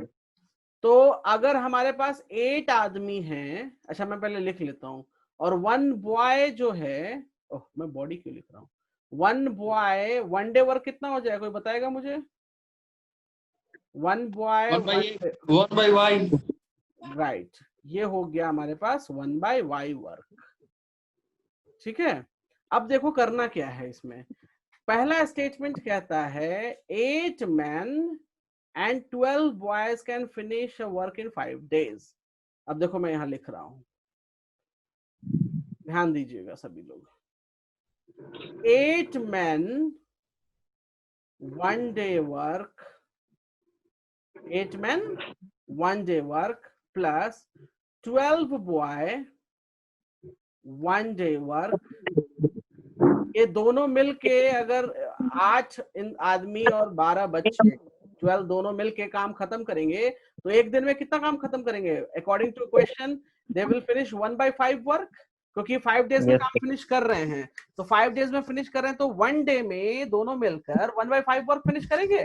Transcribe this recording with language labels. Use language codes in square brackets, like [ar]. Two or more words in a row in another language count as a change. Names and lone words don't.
[hi] तो अगर हमारे पास 8 आदमी हैं, अच्छा मैं पहले लिख लेता हूं, और 1 बॉय जो है, ओह मैं बॉडी क्यों लिख रहा हूं, [en] 1 boy 1 day work [hi] कितना हो जाएगा, कोई बताएगा मुझे? 1 बॉय 1/y, राइट, ये हो गया हमारे पास 1/y वर्क, ठीक है। अब देखो करना क्या है इसमें, पहला स्टेटमेंट कहता है [en] 8 men and 12 boys can finish a work in 5 days। [hi] अब देखो मैं यहां लिख रहा हूं, ध्यान दीजिएगा सभी लोग, [en] 8 men 1 day work, 8 men 1 day work plus 12 boy 1 day work, [hi] ये दोनों मिलके अगर 8 आदमी और 12 बच्चे 12 दोनों मिलके काम खत्म करेंगे, तो एक दिन में कितना काम खत्म करेंगे, [en] according to question they will finish 1/5 work, [hi] क्योंकि 5 डेज में काम फिनिश कर रहे हैं, तो 5 डेज में फिनिश कर रहे हैं, तो 1 डे में दोनों मिलकर 1/5 [en] work finish [hi] करेंगे।